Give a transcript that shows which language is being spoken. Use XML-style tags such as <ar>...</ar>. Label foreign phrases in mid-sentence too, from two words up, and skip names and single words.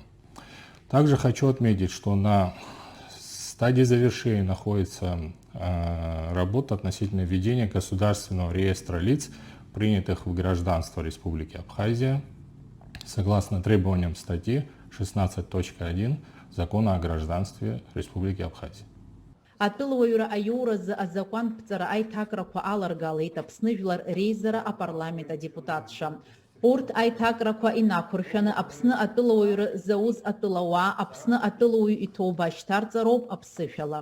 <ru>Также хочу отметить, что на стадии завершения находится работа относительно введения государственного реестра лиц, принятых в гражданство Республики Абхазия, согласно требованиям статьи 16.1 Закона о гражданстве Республики Абхазия.</ru> <ab>Атәылауаҩра аиуразы азакәанԥҵара аиҭакрақәа аларгалеит Аԥсны Жәлар Реизара апарламент адепутатцәа. Урҭ аиҭакрақәа инақәыршәаны Аԥсны атәылауаҩра зауз атәылауаа Аԥсны атәылауаҩ иҭоуба шьҭарҵароуп аԥсышәала.</ab>